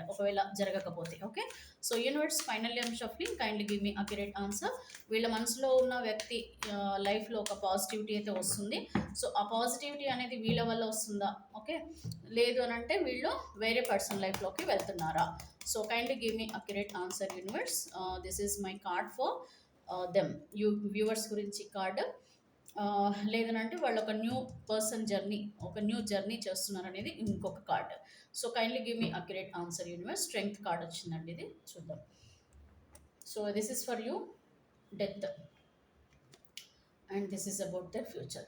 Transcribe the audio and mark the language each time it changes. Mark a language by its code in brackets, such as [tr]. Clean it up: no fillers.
[te] ఒకవేళ జరగకపోతే. [en] Okay. So, universe finally I'm shuffling kindly give me accurate answer. [te] వీళ్ళ మనసులో ఉన్న వ్యక్తి లైఫ్‌లో ఒక పాజిటివిటీ అయితే వస్తుంది. సో, ఆ పాజిటివిటీ అనేది వీళ్ళ వల్ల వస్తుందా? ఓకే. లేదు అనంటే వీళ్ళు వేరే పర్సన్ లైఫ్‌లోకి వెళ్తున్నారా? [en] So, kindly give me accurate answer universe. This is my card for them. [te] Viewers గురించి కార్డ్. లేదనంటే వాళ్ళు ఒక న్యూ పర్సన్ జర్నీ, ఒక న్యూ జర్నీ చేస్తున్నారనేది ఇంకొక card. [en] So, kindly give me accurate answer universe. Strength card [te] వచ్చిందండి ఇది. చూద్దాం. [en] So, this is for you death and this is about their future.